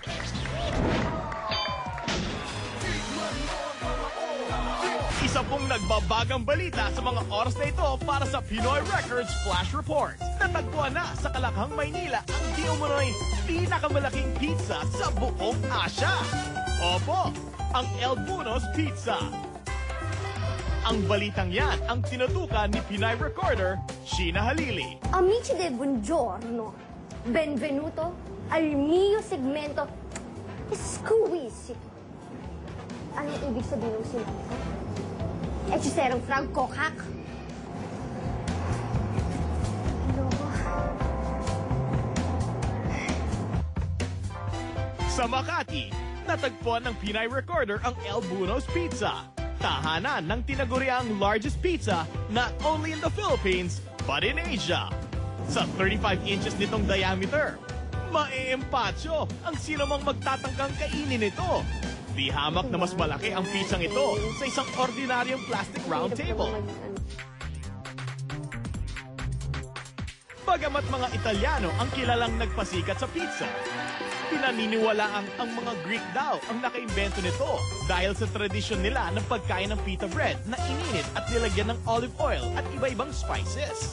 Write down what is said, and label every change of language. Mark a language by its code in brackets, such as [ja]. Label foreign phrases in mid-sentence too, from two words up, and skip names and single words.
[tl] Isa pong nagbabagang balita sa mga oras na ito para sa Pinoy Records Flash Report. Natagpuan na sa Kalakhang, Maynila ang di umano'y pinakamalaking pizza sa buong Asya. Opo, ang El Buno's Pizza. Ang balitang yan ang tinutukan ni Pinay recorder Sheena Halili. [it] Amici del buongiorno, benvenuto al mio segmento Squeezy. [tl] Anong ibig sabihin ng sinabi ko? Hechiserong Franco Hack. Hello? Sa Makati, natagpuan ng Pinay recorder ang El Buno's Pizza. Tahanan ng tinaguriang [en] largest pizza not only in the Philippines but in Asia. [tl] Sa 35 inches nitong diameter, maeempatyo ang sino mang magtatangkang kainin ito. Di hamak na mas malaki ang pizzang ito sa isang ordinaryong [en] plastic round table. [tl] Bagamat mga Italyano ang kilalang nagpasikat sa pizza, pinaniniwalaang ang mga Greek daw ang nakaimbento nito dahil sa tradisyon nila ng pagkain ng [en] pita bread [tl] na ininit at nilagyan ng [en] olive oil [tl] at iba-ibang spices.